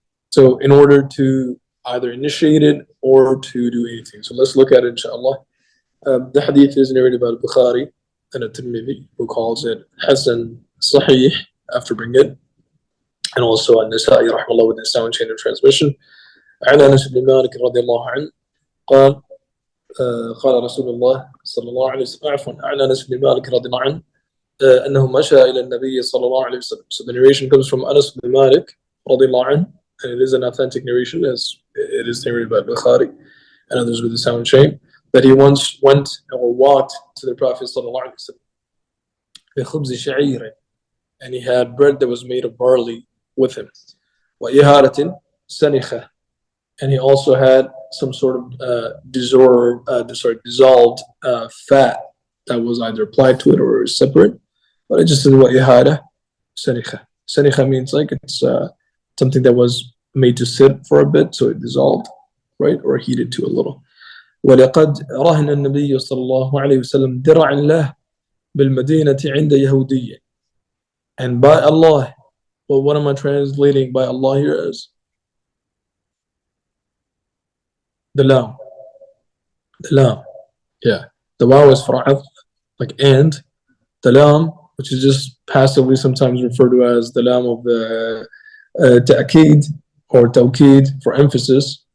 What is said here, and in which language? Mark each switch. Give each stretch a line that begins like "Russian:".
English: So in order to either initiate it or to do anything. So let's look at it, inshallah. The hadith is narrated by Bukhari and At-Tirmidhi, who calls it Hasan Sahih after bringing it, and also An-Nasa'i rahimahullah with the sound chain of transmission.
Arabic: عن أنس بن مالك رضي الله عنه قال قال رسول الله صلى الله عليه وسلم عفوا عن أنس بن مالك رضي الله عنه أنه مشى إلى النبي صلى الله عليه وسلم.
English: So the narration comes from Anas bin Malik رضي الله عنه, and it is an authentic narration as it is narrated by Bukhari and others with the sound chain, that he once went or walked to the Prophet صلى الله عليه وسلم
Arabic: بخبز شعير,
English: and he had bread that was made of barley with him,
Arabic: وإهارة سنخة,
English: and he also had some sort of dissolved fat that was either applied to it or separate. But it just says what ihada sanikha. Sanikha means like it's something that was made to sit for a bit, so it dissolved, right, or heated to a little.
Arabic: ولقد رهن النبي صلى الله عليه وسلم درعا له بالمدينة عند يهودية.
English: And by Allah, well, what am I translating by Allah here as? The lam. The lam. Yeah. The waw is far'af, like and. The lam, which is just passively sometimes referred to as the lam of the ta'keed or tawkeed for emphasis.